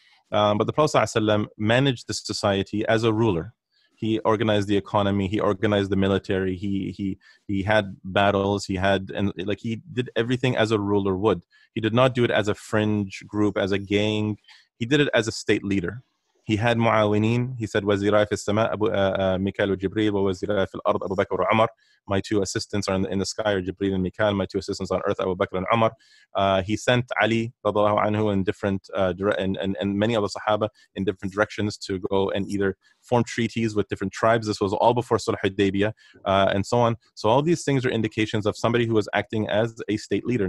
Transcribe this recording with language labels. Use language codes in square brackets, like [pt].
[en] But the Prophet ﷺ managed the society as a ruler. He organized the economy. He organized the military. He had battles. He did everything as a ruler would. He did not do it as a fringe group, as a gang. He did it as a state leader. He had mu'awinin. [ar] He said, وَزِرَاءِ فِي السَّمَاءِ مِكَالُ وَجِبْرِيلُ وَوَزِرَاءِ فِي الْأَرْضِ أَبُو بَكْرَ وَعُمَرُ. [en] My two assistants are in the sky, are Jibreel and Mikal. My two assistants on earth, Abu Bakr and Umar. He sent Ali radiallahu anhu in different and many of the Sahaba in different directions to go and either form treaties with different tribes. This was all before Sulh Hudaybiyah and so on. So all these things are indications of somebody who was acting as a state leader.